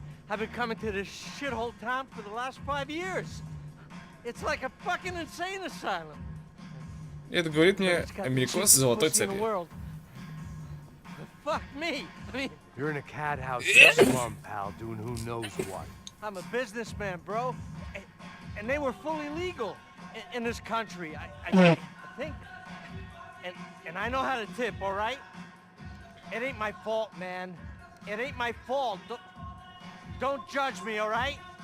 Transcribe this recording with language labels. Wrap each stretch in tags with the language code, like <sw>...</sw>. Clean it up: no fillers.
<en>I've been coming to this shithole town for the last 5 years. It's like a fucking insane asylum.</en> <ru>Это говорит мне американец с золотой цепью.</ru> <en>Fuck me. I mean, You're in a cat house in a slum, pal, doing who knows what. I'm a businessman, bro. And they were fully legal in this country. I think. And I know how to tip, all right? It ain't my fault, man. It ain't my fault. Don't judge me, all right?</en>